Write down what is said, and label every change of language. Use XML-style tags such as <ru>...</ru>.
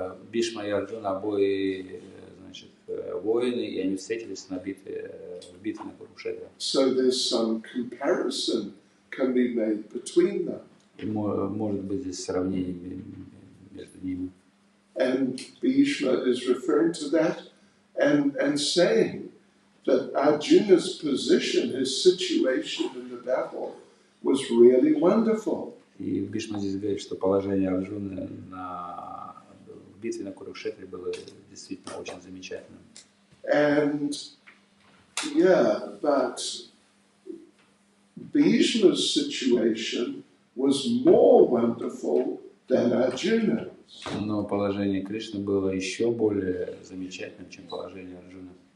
<ru>Бишма и Арджуна обои, значит, воины, и они встретились в битве на Курукшетре.</ru> <en>So there's some comparison can be made between them.</en> <ru>И может быть здесь сравнение между ними.</ru> <en>And Bhishma is referring to that and saying that Arjuna's position, his situation in the battle, was really wonderful.</en> <ru>И Бишма здесь говорит, что положение Арджуны в битве на Курукшетре было действительно очень замечательным.</ru> <en>And yeah, but Bhishma's situation was more wonderful than Arjuna's.</en> <ru>Но положение Кришны было еще более замечательным, чем положение Арджуны.</ru>